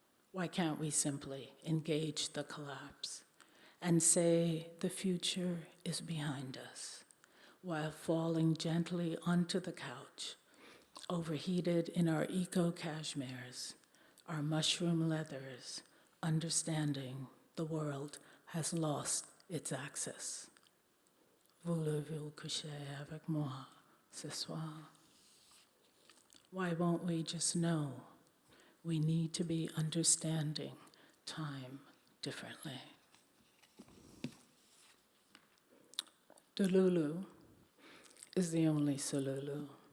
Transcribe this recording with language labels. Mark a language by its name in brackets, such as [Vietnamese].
[English] Why can't we simply engage the collapse and say the future is behind us while falling gently onto the couch, overheated in our eco-cashmeres, our mushroom leathers, understanding the world has lost its access. [French] Voulez-vous coucher avec moi ce soir? [English] Why won't we just know we need to be understanding time differently? Delulu is the only Solulu.